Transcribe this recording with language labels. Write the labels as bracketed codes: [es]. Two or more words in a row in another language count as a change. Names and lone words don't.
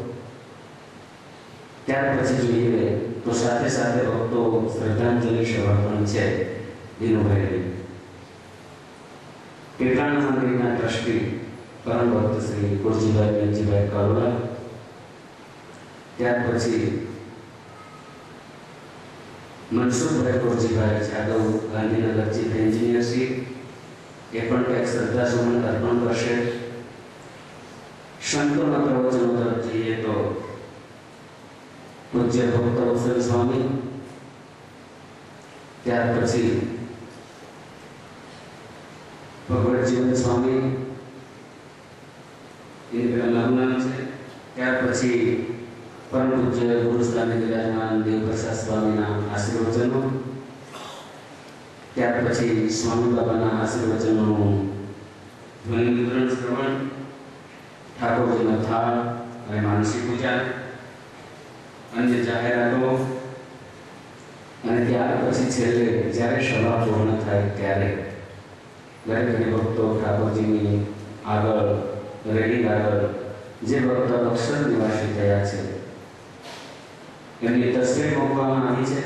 [gu] ત્યાર પછી જોઈએ તો સાથે સાથે ભક્તો શ્રદ્ધાંજલિ સભા પણ છે દિનુભાઈની। કીર્તન મંદિરના ટ્રસ્ટી પરમ ભક્ત શ્રી કુરજીભાઈ બેનજીભાઈ કરોડા। ત્યાર પછી મનસૂરભાઈ કુરજીભાઈ જાદવ ગાંધીનગર [en] chief engineer [gu] શ્રી એ પણ એક શ્રદ્ધા સુમન અર્પણ કરશે। સંતો પ્રવચનો તરફ જઈએ તો પૂજ્ય ભક્ત વત્સલ સ્વામી, ત્યાર પછી ભગવત જીવન સ્વામી [hi] इनका नाम है। [gu] ત્યાર પછી પરમ પૂજ્ય ગુરુસ્થાને વિરાજમાન દેવપ્રસાદ સ્વામીના આશીર્વચનો, ત્યાર પછી સ્વામી બાબાના આશીર્વચનો ધ્વનિ મુદ્રણ શ્રવણ, ઠાકુરજીનો થાળ અને માનસી પૂજા, અન્ય જાહેરાતો અને ત્યાર પછી છેલ્લે જ્યારે સભા પૂર્ણ થાય ત્યારે દરેક હરિભક્તો ઠાકોરજીની આગળ રેડી આગળ જે ભક્ત અક્ષર નિવાસી થયા છે એમની તસવીર મૂકવામાં આવી છે।